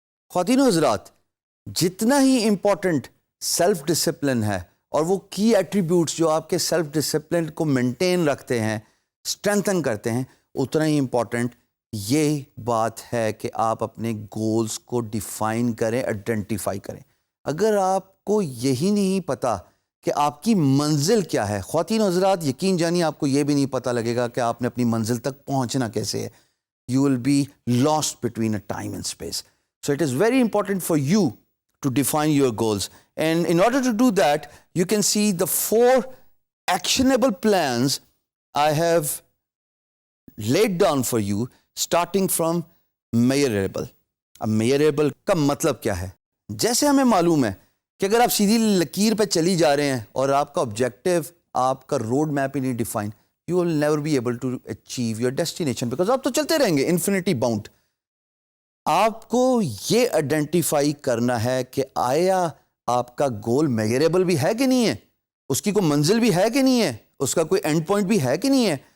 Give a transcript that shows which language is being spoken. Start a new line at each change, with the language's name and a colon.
Urdu: خواتین و حضرات جتنا ہی امپورٹنٹ سیلف ڈسپلن ہے اور وہ کی ایٹریبیوٹس جو آپ کے سیلف ڈسپلن کو مینٹین رکھتے ہیں اسٹرینتھن کرتے ہیں اتنا ہی امپورٹنٹ یہ بات ہے کہ آپ اپنے گولز کو ڈیفائن کریں آئیڈینٹیفائی کریں. اگر آپ کو یہی نہیں پتا کہ آپ کی منزل کیا ہے خواتین و حضرات یقین جانیے آپ کو یہ بھی نہیں پتا لگے گا کہ آپ نے اپنی منزل تک پہنچنا کیسے ہے.
English: You will be lost between a time and space. So it is very important for you to define your goals. And in order to do that, you can see the 4 actionable plans I have laid down for you, starting from measurable.
Urdu: اب measurable کا مطلب کیا ہے؟ جیسے ہمیں معلوم ہے کہ اگر آپ سیدھی لکیر پہ چلی جا رہے ہیں اور آپ کا آبجیکٹو آپ کا روڈ میپ ہی نہیں define,
English: you will never be able to achieve your destination because
Urdu: آپ تو چلتے رہیں گے
English: infinity bound.
Urdu: آپ کو یہ آئیڈینٹیفائی کرنا ہے کہ آیا آپ کا گول میجریبل بھی ہے کہ نہیں ہے, اس کی کوئی منزل بھی ہے کہ نہیں ہے, اس کا کوئی اینڈ پوائنٹ بھی ہے کہ نہیں ہے.